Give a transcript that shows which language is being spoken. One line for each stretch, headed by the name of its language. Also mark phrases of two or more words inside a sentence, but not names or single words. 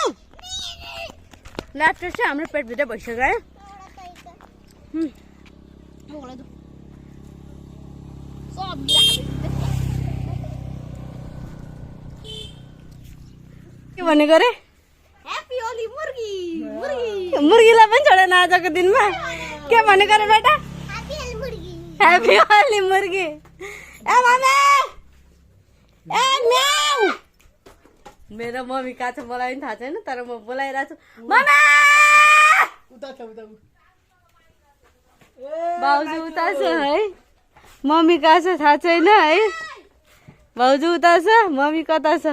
English: lab test
Nepali: चाहिँ हाम्रो पेटभित्रै भइसक्यो है। के भनेको रे?
English: happy Holi
Nepali: मुर्गी मुर्गी मुर्गीलाई पनि छोडेन आजको दिनमा। के भनेको रे बेटा?
English: happy Holi
Nepali: मुर्गी
English: happy Holi
Nepali: मुर्गी। ए मम्मी ए म्याउ मेरो मम्मी कहाँ छ मलाई पनि थाहा छैन तर म बोलाइरहेको छु मम्मी। भाउजू उता छ है मम्मी कहाँ छ थाहा छैन है। भाउजू उता छ मम्मी कता छ?